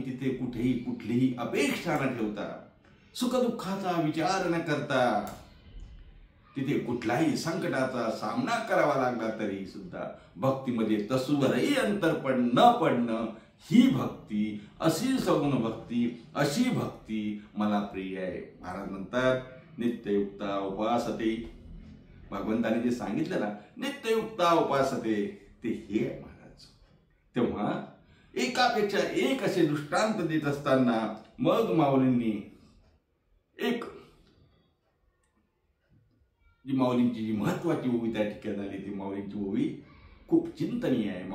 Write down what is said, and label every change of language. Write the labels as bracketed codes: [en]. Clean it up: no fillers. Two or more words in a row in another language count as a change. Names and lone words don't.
[mr] तिथे कुठेही कुठलीही अपेक्षा न ठेवता, सुखदुःखाचा विचार न करता, तिथे कुठल्याही संकटाचा सामना करावा लागला तरी सुद्धा भक्तीमध्ये तसूवरही अंतर न पडणं, ही भक्ती, अशी सगुण भक्ती, अशी भक्ती मला प्रिय आहे. महाराज म्हणतात [sa] नित्ययुक्ता उपासते. [mr] भगवंताने जे सांगितलं ना [sa] नित्ययुक्ता उपासते, [mr] ते हे आहे महाराज. तेव्हा एकापेक्षा एक असे दृष्टांत देत असताना मग माऊलींनी एक जी माऊलींची जी महत्वाची ओवी त्या ठिकाणी आली, ती माऊलींची ओवी खूप चिंतनीय आहे.